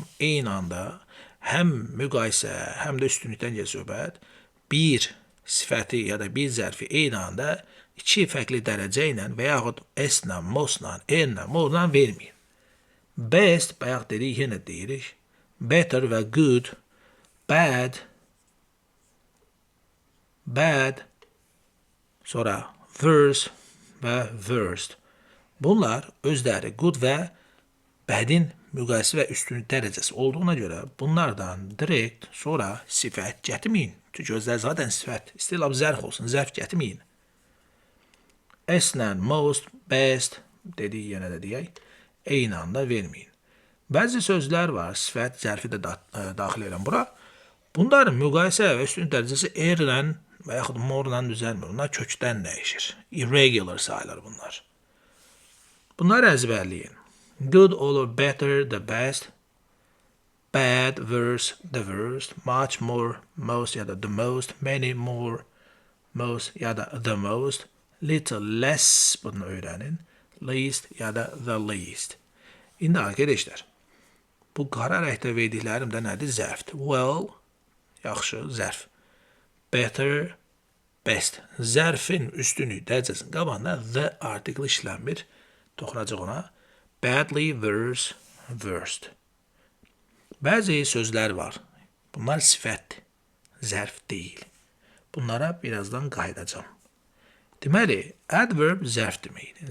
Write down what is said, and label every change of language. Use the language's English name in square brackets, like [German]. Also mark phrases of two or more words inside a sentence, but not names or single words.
[Azerbaijani] Eyni anda həm müqayisə, həm də üstünlükdən gəlir söhbət. Bir sifəti ya da bir zərfi eyni anda 2 fərqli dərəcə ilə və yaxud s-lə, most-lə, n-lə, more-lə verməyin. Best, bayaq dedik, yenə deyirik. Better və good, bad, sonra worse və worst. Bunlar özləri good və bad'in müqayisə və üstünlük dərəcəsi olduğuna görə bunlardan direkt sonra sifət gətirməyin. Çünki özləri zaten sifət. İstəyirlər zərf olsun, zərf gətirməyin. S-lə, most, best dedik, yenə də deyək, eyni anda verməyin. Bəzi sözlər var, sifət, zərfi də daxil edən bura. Bunların müqayisə və üstünlük dərəcəsi R-lə və yaxud more-la düzəlmir. Bunlar kökdən dəyişir. Irregular sayılır bunlar. Bunları əzbərləyin. [English] Good olur, better, the best. Bad, worse, the worst. Much more, most ya da the most. Many more, most ya da the most. Little less [Azerbaijani] bunu öğrenin. [English] Least ya da the least. [Azerbaijani] İndi arkadaşlar, bu qara rəngdə verdiklərim də nədir? Zərfdir. Well, yaxşı, zərf. [English] Better, best. [Azerbaijani] Zərfin üstünlük dərəcəsinin qabağında [English] the article [Azerbaijani] işlənmir. Toxunacaq ona. [English] Badly, worse, worst. [Azerbaijani] Bəzi sözlər var. Bunlar sifətdir. Zərf deyil. Bunlara birazdan qayıdacağım. Deməli, adverb zərf deməkdir.